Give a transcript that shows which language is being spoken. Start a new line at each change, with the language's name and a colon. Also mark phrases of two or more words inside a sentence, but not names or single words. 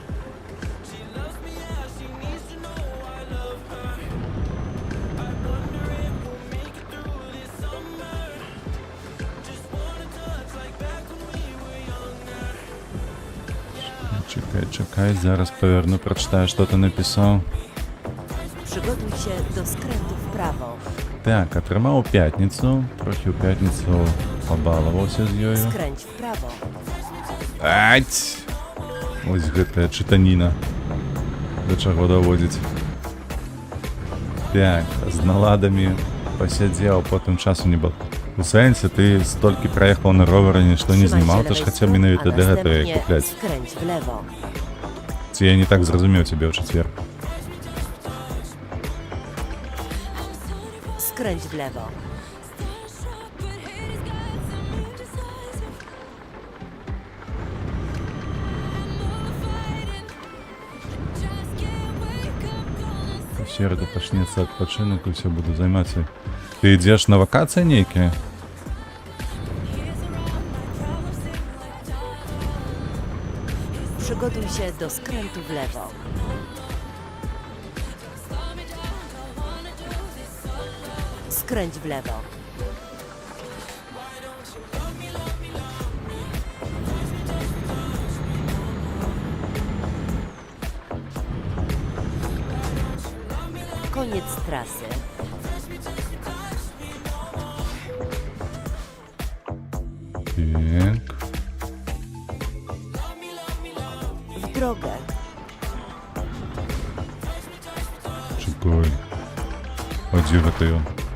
Polish: Czekaj, zaraz
Russian: poверну, прочитаю, что ты написал.
Polish: Przygotuj się do skrętu w prawo.
Belarusian: Так, атрымаў у пятніцу, трохі ў пятніцу пабалаваўся з ёю.
Polish: Skręć w prawo.
Belarusian: Ать! Ось гэтая чытаніна. Да чаго даводзіць. Так, з наладамі пасядзеў, потым часу не было. У сэнсе, ты столькі праехаў на ровары, нішто не
Polish: Trzymaj się
Belarusian: знімаў, то ж
Polish: lewej
Belarusian: хаця
Polish: strony,
Belarusian: менавіта
Polish: a
Belarusian: да гэтага
Polish: następnie
Belarusian: купляць.
Polish: skręć w lewo.
Belarusian: Ці я не так зразумеў цябе ў чацвер.
Polish: Skręć w lewo.
Belarusian: У середу пачнецца адпачынак і ўсё буду займацца. Ты ідзеш на вакацыі нейкія?
Polish: Przygotuj się do skrętu w lewo. Skręć w lewo. Koniec trasy.
Belarusian: Так.
Polish: W drogę.
Belarusian: Чекай. А дзе гэта ён?